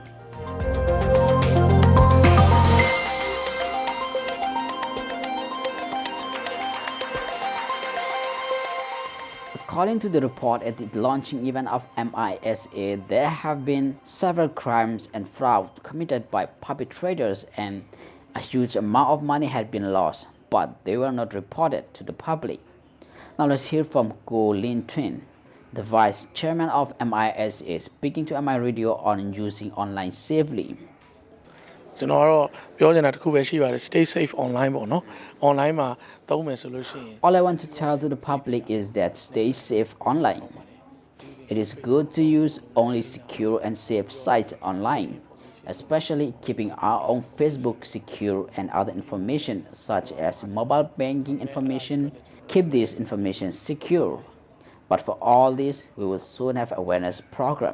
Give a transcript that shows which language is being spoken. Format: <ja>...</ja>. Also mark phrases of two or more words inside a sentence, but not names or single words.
<en>According to the report at the launching event of MISA, there have been several crimes and fraud committed by perpetrators and a huge amount of money had been lost, but they were not reported to the public. Now let's hear from Go Lin Twin, the Vice Chairman of MISA, speaking to MI Radio on using online safely.</en> <my>ကျွန်တော်ကတော့ပြောချင်တာတစ်ခုပဲရှိပါတယ်</my> <en>stay safe online</en> <my>ပေါ့နော် online မှာသုံးမယ်ဆိုလို့ရှိရင်</my> <en>All I want to tell to the public is that stay safe online. It is good to use only secure and safe sites online, especially keeping our own Facebook secure and other information such as mobile banking information. Keep this information secure. But for all this, we will soon have awareness program.</en>